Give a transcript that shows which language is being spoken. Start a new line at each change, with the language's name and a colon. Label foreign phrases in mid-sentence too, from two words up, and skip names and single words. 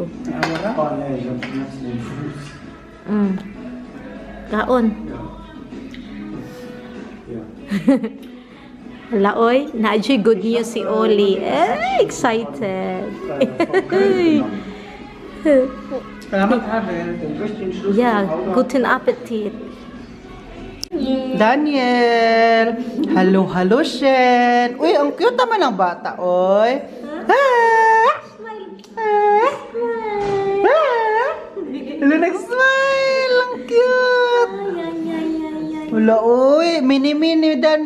Cebuano: Nag-away ra? Kaon. Hala, oy.
Filipino: Na-enjoy
English: good news
Filipino: si Oli.
English: Excited.
Filipino: Salamat, Abel.
English: Yeah,
German: guten Appetit. Daniel.
English: Hello, hello, Shen.
Filipino: Uy, ang cute naman ng bata, oy. Hello, nag-smile. Ang cute. Wala, uy. Mini-mini, Dan.